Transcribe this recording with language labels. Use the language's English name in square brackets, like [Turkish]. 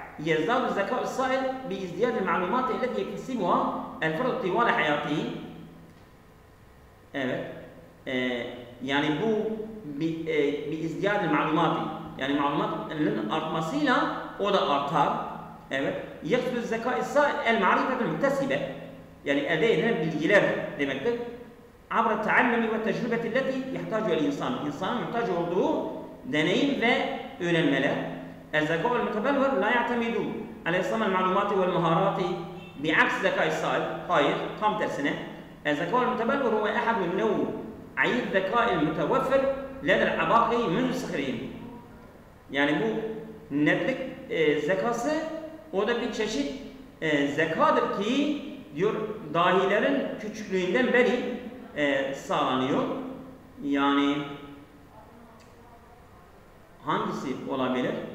[Arabic] يزداد الذكاء الصائل بازدياد المعلومات التي يكتسبها الفرد طوال حياته. [Turkish] Evet. Yani bu [Arabic] بازدياد المعلومات, [Turkish] yani malumatların artmasıyla o da artar. Evet. [Arabic] يقصد الذكاء الصائل المعرفة المكتسبة, [Turkish] yani elde edilen bilgiler demektir. [Arabic] عبر التعلم والتجربة التي يحتاجها الإنسان. [Turkish] İnsanın muhtaç olduğu deneyim ve öğrenmeler. [Arabic] الذكاء المتبلور لا يعتمد على إصلاح المعلومات والمهارات بعكس الذكاء الصائب. [Turkish] Hayır, tam tersine. [Arabic] الذكاء المتبلور هو أحد نوعي الذكاء المتوفر لدى العباقرة منذ الصغر. [Turkish] Yani bu netlik zekası o da bir çeşit zekadır ki diyor dahilerin küçüklüğünden beri sağlanıyor. Yani hangisi olabilir?